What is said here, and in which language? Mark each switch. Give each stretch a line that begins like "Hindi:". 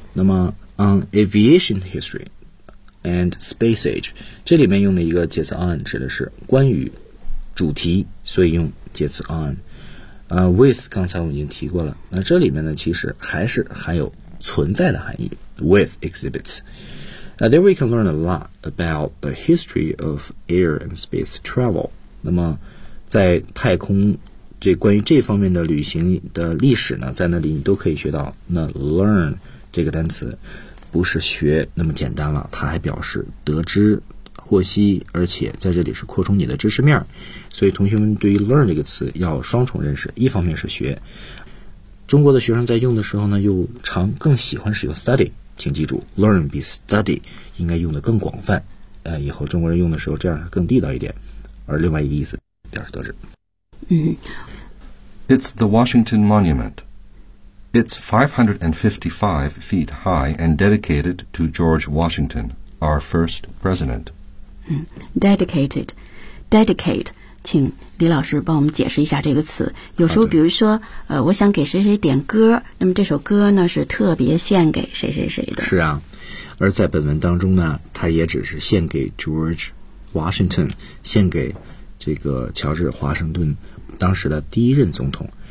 Chinese: 那么
English: on aviation history and space age,
Chinese: 这里面用的一个介词 on 指的是关于主题，所以用介词 on. With 刚才我已经提过了，那这里面呢其实还是含有存在的含义 with exhibits.
English: Now there we can learn a lot about the history of air and space travel.
Chinese: 那么在太空这关于这方面的旅行的历史呢，在那里你都可以学到。那 learn 这个单词不是学那么简单了，它还表示得知、获悉，而且在这里是扩充你的知识面。所以同学们对于 learn 这个词要双重认识，一方面是学。中国的学生在用的时候呢，又常更喜欢使用 study， 请记住 learn 比 study 应该用的更广泛。以后中国人用的时候这样更地道一点。而另外一个意思
English: It's the Washington Monument. It's 555 feet high and dedicated to George Washington, our first president. Dedicated. Dedicate.
Chinese: 请李老师帮我们解释一下这个词。有时候比如说、okay. 我想给谁谁点歌，那么这首歌呢是特别献给谁谁谁的。是啊，而在本文当中呢，它也只是献给 George Washington, 献给这个乔治华盛顿当时的第一任总统。